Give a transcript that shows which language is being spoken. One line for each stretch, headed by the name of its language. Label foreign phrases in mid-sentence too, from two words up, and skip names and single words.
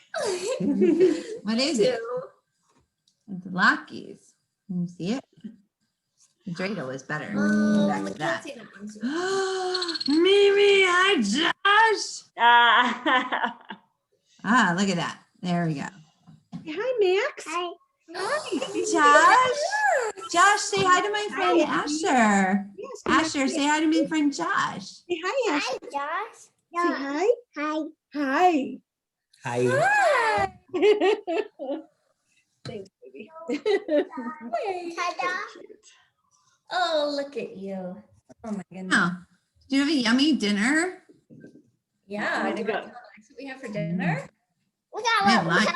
English: What is it? It's Lucky's. Can you see it? The dreidel is better. Back to that. Mimi, hi, Josh. Look at that. There we go. Hi, Max. Hi. Josh. Josh, say hi to my friend Asher. Asher, say hi to my friend Josh. Say hi, Asher. Hi, Josh. Say hi. Hi. Hi. Hi. Thanks, baby. Ta-da. Oh, look at you. Oh my goodness. Oh, did you have a yummy dinner? Yeah. Do you want to tell Alex what we have for dinner? We I got have what we have